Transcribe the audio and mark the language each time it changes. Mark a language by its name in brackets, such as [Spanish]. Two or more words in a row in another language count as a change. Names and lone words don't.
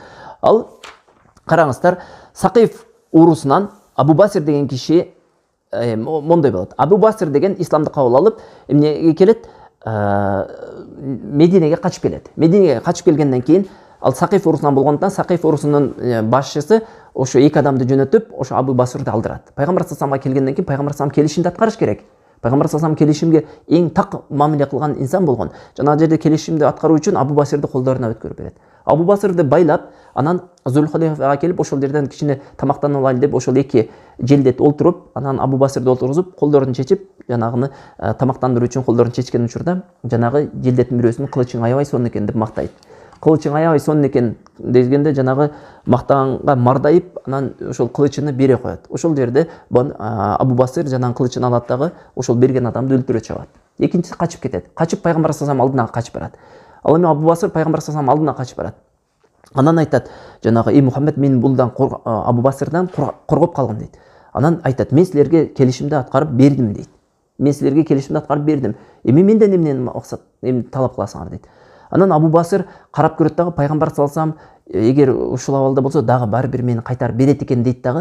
[Kyrgyz] Ал караңыздар, Сакиф урусунан Абу Басир деген киши мондай болот. Абу Басир деген исламды кабыл алып, эмнеге келет? Мединеге качып келет. Мединеге качып келгенден кийин ал Сакиф урусунан болгондуктан Сакиф урусунун башчысы ошо эки адамды жөнөтүп, ошо Абу Басирди алдырат. Пайгамбар [Arabic] صلى الله عليه وسلم [Kyrgyz] келгенден кийин пайгамбар [Arabic] صلى الله عليه وسلم [Kyrgyz] келишимди аткарыш керек. Пайгамбар [Arabic] صلى الله عليه وسلم [Kyrgyz] келишимге эң так мамиле кылган инсан болгон. Жана жерде келишимди аткаруу үчүн Абу Басирди колдоруна өткөрүп берет. Абу Басирди байлап, анан Зулхулейфага келип, ошол жерден кичине тамактанып алайлы деп, ошол эки желдет олтуруп, анан Абу Басирди олтургузуп, колдорун чечип, жанагыны тамактандыруу үчүн колдорун чечкен учурда, жанагы желдеттин бирөөсүн кылычың аябай сонун экен деп мактайт. Кылычың аябай сонун экен дегенде жанагы мактаганга мардайып, анан ошол кылычыны бере коет. Ошол жерде Абу Басир жанагы кылычын алат дагы ошол берген адамды өлтүрө чыгат. Экинчиси качып кетет. Качып пайгамбар [Arabic] صلى الله عليه وسلم [Kyrgyz] алдына качып барат. Ал эми Абу Басир пайгамбар [Arabic] صلى الله عليه وسلم [Kyrgyz] алдына качып барат. Анан айтат, жанагы Мухаммед мен булдан Абу Басирдан коргоп калган дейт. Анан айтат, мен силерге келишимди аткарып бердим дейт. Мен силерге келишимди аткарып бердим. Эми менден эмнени максат, эмне талап кыласыңар дейт. Анан Абу Басыр карап көрөт дагы, пайгамбар салсам, эгер ушул абалда болсо дагы баары бир мени кайтарып берет экен дейт дагы.